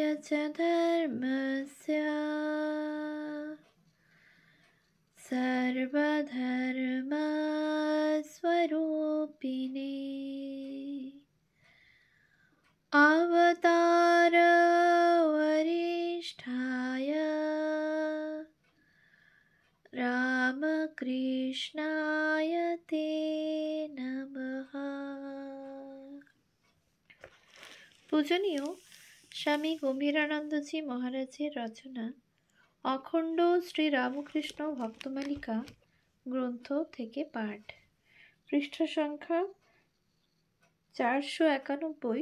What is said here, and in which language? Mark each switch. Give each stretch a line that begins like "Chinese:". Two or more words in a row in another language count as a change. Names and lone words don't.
Sanskrit: च धर्मस्य सर्वधर्मस्वरूपिणे अवतार वरिष्ठाय रामकृष्णाय ते नमः।
Bangla: পূজনীয় স্বামী গম্ভীরানন্দজি মহারাজের রচনা অখণ্ড শ্রী রামকৃষ্ণ ভক্তমালিকা গ্রন্থ থেকে পাঠ, পৃষ্ঠা সংখ্যা 491।